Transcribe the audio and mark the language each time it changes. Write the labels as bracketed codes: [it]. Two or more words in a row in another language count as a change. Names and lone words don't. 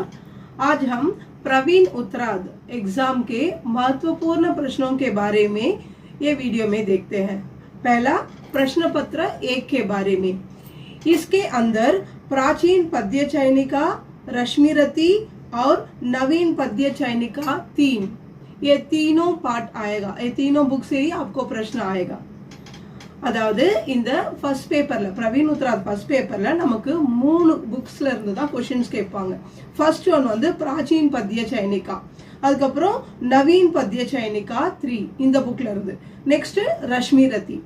[hi] आज हम प्रवीण उत्तराद एग्जाम के महत्वपूर्ण प्रश्नों के बारे में ये वीडियो में देखते हैं। पहला प्रश्न पत्र 1 के बारे में। इसके अंदर प्राचीन पद्य चयनिका, रश्मिरती और नवीन पद्य चयनिका 3, ये तीनों पार्ट आएगा। ये तीनों बुक से ही आपको प्रश्न आएगा। [ta] அதாவது இந்த [en] first paperல [ta] பிரவீன் உத்ராத் [en] first paperல [ta] நமக்கு 3 புக்ஸ்ல இருந்து தான் क्वेश्चंस கேட்பாங்க. [en] first one [ta] வந்து பிராச்சீன் பத்ய சயனிகா, அதுக்கப்புறம் நவீன் பத்ய சயனிகா 3 இந்த புக்ல இருந்து, நெக்ஸ்ட் ரஷ்மிரதி.